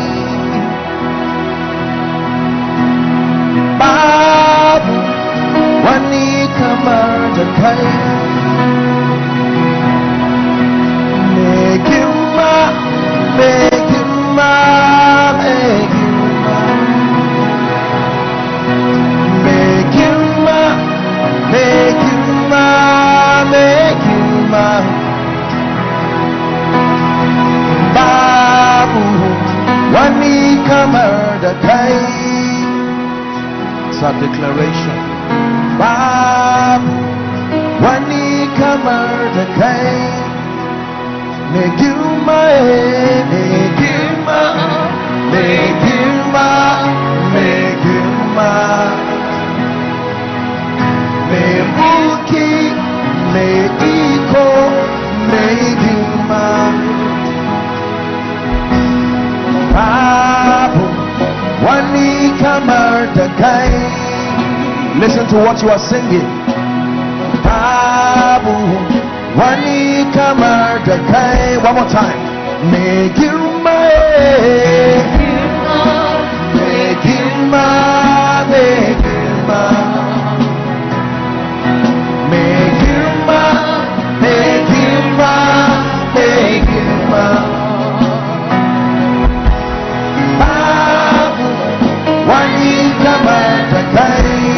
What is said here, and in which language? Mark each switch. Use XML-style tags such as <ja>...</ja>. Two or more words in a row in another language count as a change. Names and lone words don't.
<ha>Babu wani kamar da kai. Me girma, me girma, me girma.</ha> <en>Make you ma.</en> <ha>Babu wani kamar da kai.</ha> <en>It's a declaration.</en> <ha>Babu wani kamar da kai.</ha> <en>Make you ma, make you ma, make you ma, make you ma.</en> <ha>Me mulki, me iko, me girma. Babu wani kamar da kai.</ha> <en>Listen to what you are singing.</en> <ha>Babu wani kamar da kai.</ha> <en>One more time.</en> <ha>Me girma, me girma, me girma. Babu wani kamar da kai.</ha>